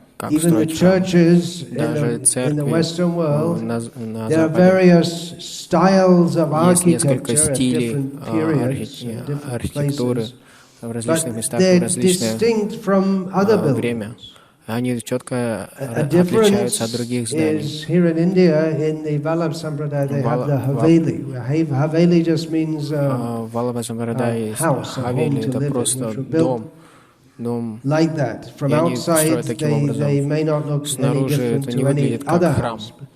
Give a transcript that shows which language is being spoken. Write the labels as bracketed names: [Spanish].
[English] Even the churches in the Western world, there are various styles of architecture at different periods and different places, but they're distinct from other buildings. [Russian] Они четко отличаются от других зданий. [English] Here in India, in the Vallabha Sampradaya, they have the Haveli. Haveli just means house, a home to live in, which were built like that. From outside, they may not look any different to any other house.